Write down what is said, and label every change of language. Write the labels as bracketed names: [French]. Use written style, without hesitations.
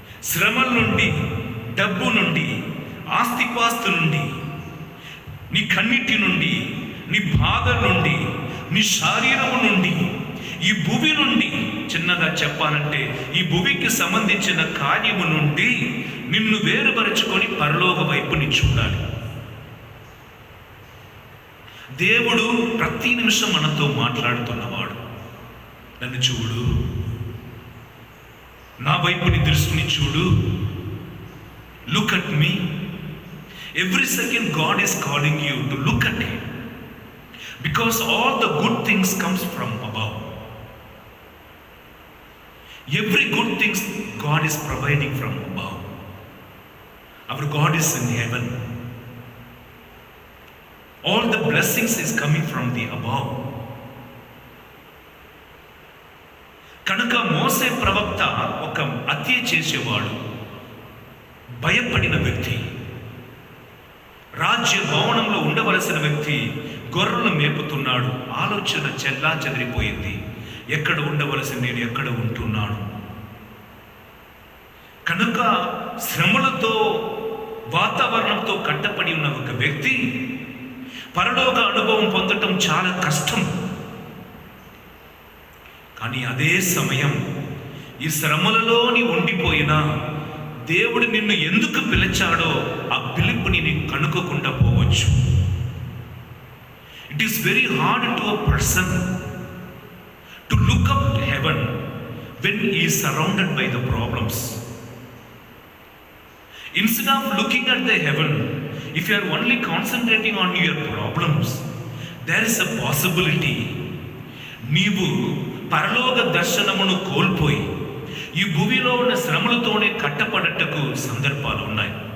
[Telugu] శ్రమల నుండి, డబ్బు నుండి, ఆస్తిపాస్తు నుండి, నీ కన్నిటి నుండి, నీ బాధ నుండి, నీ శరీరము నుండి, ఈ భూమి నుండి, చిన్నగా చెప్పాలంటే ఈ భూమికి సంబంధించిన కార్యము నుండి నిన్ను వేరుపరచుకొని పరలోక వైపుని చూడాలి. దేవుడు ప్రతి నిమిషం మనతో మాట్లాడుతున్నవాడు. నన్ను చూడు, నా వైపుని దృష్టిని చూడు, [English] Look at me. Every second God is calling you to look at Him, because all the good things comes from above. Every good things God is providing from above. Our God is in heaven. All the blessings is coming from the above. [Telugu] కనుక మోసే ప్రవక్త ఒక హత్య చేసేవాడు, భయపడిన వ్యక్తి, రాజ్య భవనంలో ఉండవలసిన వ్యక్తి గొర్రెలు మేపుతున్నాడు. ఆలోచన చెల్లా చెదిరిపోయింది. ఎక్కడ ఉండవలసిన నేను ఎక్కడ ఉంటున్నాను? కనుక శ్రమలతో, వాతావరణంతో కట్టపడి ఉన్న ఒక వ్యక్తి పరలోక అనుభవం పొందటం చాలా కష్టం. కానీ అదే సమయం ఈ శ్రమలలోని ఉండిపోయినా దేవుడు నిన్ను ఎందుకు పిలిచాడో ఆ పిలుపుని నీకు కనుక్కోకుండా పోవచ్చు. [English] It is very hard to a person to look up to heaven when he is surrounded by the problems. Instead of looking at the heaven, if you are only concentrating on your problems, there is a possibility [Telugu] నీవు పరలోక దర్శనమును కోల్పోయి ఈ భూమిలో ఉన్న శ్రమలతోనే కట్టపడటకు సందర్భాలు ఉన్నాయి.